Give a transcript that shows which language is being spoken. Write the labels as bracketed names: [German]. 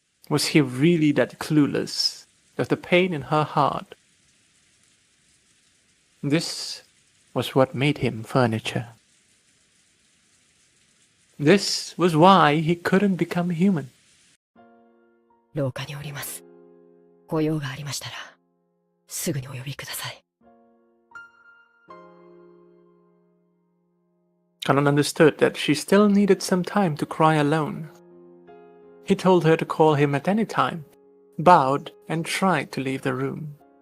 [English] Was he really that clueless of the pain in her heart? This was what made him furniture. This was why he couldn't become human. [Japanese] 廊下におります。ご用がありましたら、すぐにお呼びください。 [English] Kanan understood that she still needed some time to cry alone. He told her to call him at any time, bowed, and tried to leave the room.